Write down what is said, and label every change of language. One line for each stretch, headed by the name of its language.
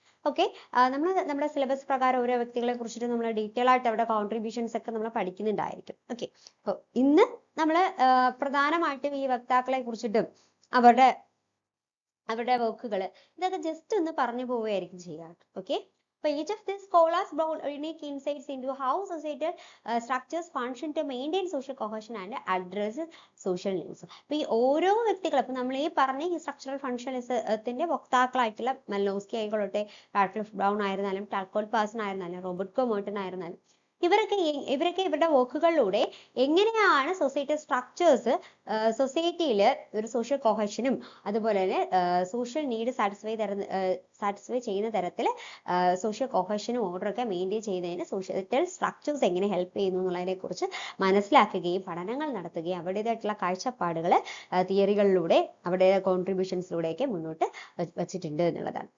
Malayalam: Okay, നമ്മുടെ syllabus പ്രകാരം ഓരോ വ്യക്തികളെ കുറിച്ചിട്ട് നമ്മൾ ഡീറ്റെയിൽ ആയിട്ട് അവരുടെ കോൺട്രിബ്യൂഷൻസ് ഒക്കെ നമ്മൾ പഠിക്കുന്നുണ്ടായിരിക്കും. ഓക്കെ, അപ്പോൾ ഇന്ന് നമ്മൾ പ്രധാനമായിട്ടും ഈ വക്താക്കളെ കുറിച്ചിട്ടും അവരുടെ വർക്കുകൾ ഇതൊക്കെ ജസ്റ്റ് ഒന്ന് പറഞ്ഞു പോവുകയായിരിക്കും ചെയ്യാറ്.
English: Okay, so each of these scholars brought unique insights into how societal structures function to maintain social cohesion and address social needs.
Malayalam: അപ്പോൾ ഈ ഓരോ വ്യക്തികളും, അപ്പോൾ നമ്മൾ ഈ പറഞ്ഞ ഈ സ്ട്രക്ചറൽ ഫങ്ഷണലിസത്തിന്റെ വക്താക്കളായിട്ടുള്ള മാലിനോവ്സ്കി ആയിക്കോട്ടെ, റാഡ്ക്ലിഫ് ബ്രൗൺ ആയിരുന്നാലും, ടാൽകോട്ട് പാഴ്സൺ ആയിരുന്നാലും, റോബർട്ട് K. മെർട്ടൺ ആയിരുന്നാലും, ഇവരൊക്കെ ഇവരുടെ വർക്കുകളിലൂടെ എങ്ങനെയാണ് സൊസൈറ്റി സ്ട്രക്ചേഴ്സ് സൊസൈറ്റിയിൽ ഒരു സോഷ്യൽ കൊഹഷനും അതുപോലെ തന്നെ സോഷ്യൽ നീഡ് സാറ്റിസ്ഫൈ ചെയ്യുന്ന തരത്തിൽ സോഷ്യൽ കൊഹഷനും ഓർഡറൊക്കെ മെയിൻറ്റെയിൻ ചെയ്യുന്നതിന് സോഷ്യൽ സ്ട്രക്ചേഴ്സ് എങ്ങനെ ഹെൽപ്പ് ചെയ്യുന്നു എന്നുള്ളതിനെ കുറിച്ച് മനസ്സിലാക്കുകയും പഠനങ്ങൾ നടത്തുകയും അവരുടേതായിട്ടുള്ള കാഴ്ചപ്പാടുകൾ തിയറികളിലൂടെ അവരുടെ കോൺട്രിബ്യൂഷൻസിലൂടെയൊക്കെ മുന്നോട്ട് വച്ചിട്ടുണ്ട് എന്നുള്ളതാണ്.